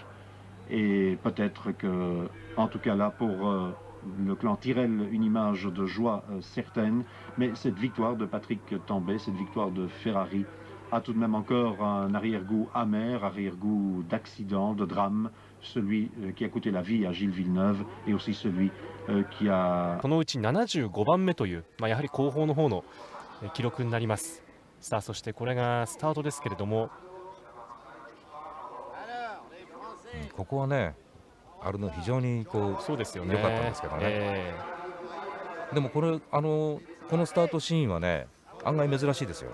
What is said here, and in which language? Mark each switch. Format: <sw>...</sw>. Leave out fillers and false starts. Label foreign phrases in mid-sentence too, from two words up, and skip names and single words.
<fr>Et peut-être que, en tout cas là, pour le clan Tyrrell, une image de joie certaine. Mais cette victoire de Patrick Tambay, cette victoire de Ferrari, a tout de même encore un arrière-goût amer, arrière-goût d'accident, de drame, celui qui a coûté la vie à Gilles Villeneuve et aussi celui qui a...</fr> <ja>このうち75番目という、やはり後方の方の記録になります。さあ、そしてこれがスタートですけれども、ここはね、あるの非常にこう、そうですよね、良かったんですけどね。でもこれこのスタートシーンはね、案外珍しいですよ。</ja>